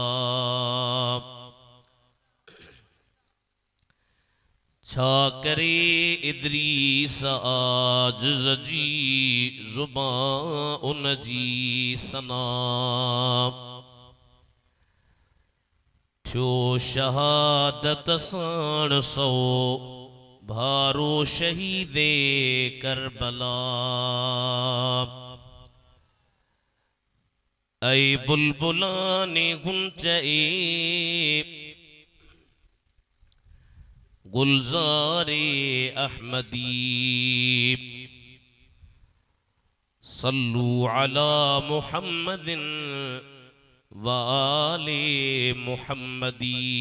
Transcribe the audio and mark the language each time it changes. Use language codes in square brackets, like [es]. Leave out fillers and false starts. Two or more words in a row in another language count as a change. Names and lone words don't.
[sd] छा करे इदरीस आजिज़ जी ज़ुबां उन जी सना थियो शहादत साण सो भारो शहीद करबला [ur] اے بلبلانِ غنچۂ گلزارِ احمدی [ar] صلوا على محمد و آل محمد.